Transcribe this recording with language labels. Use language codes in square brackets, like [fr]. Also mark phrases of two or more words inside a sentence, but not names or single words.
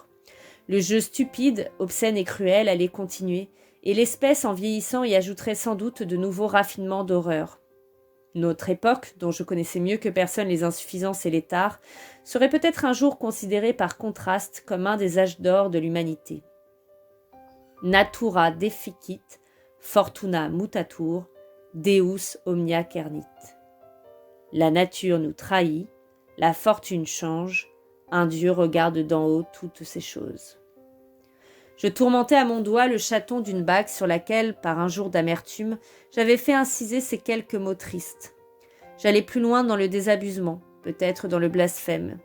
[fr] Le jeu stupide, obscène et cruel allait continuer, et l'espèce en vieillissant y ajouterait sans doute de nouveaux raffinements d'horreur. Notre époque, dont je connaissais mieux que personne les insuffisances et les tares, serait peut-être un jour considérée par contraste comme un des âges d'or de l'humanité. [la] Natura deficit, fortuna mutatur, Deus omnia cernit. [fr] La nature nous trahit, la fortune change, un Dieu regarde d'en haut toutes ces choses. Je tourmentais à mon doigt le chaton d'une bague sur laquelle, par un jour d'amertume, j'avais fait inciser ces quelques mots tristes. J'allais plus loin dans le désabusement, peut-être dans le blasphème.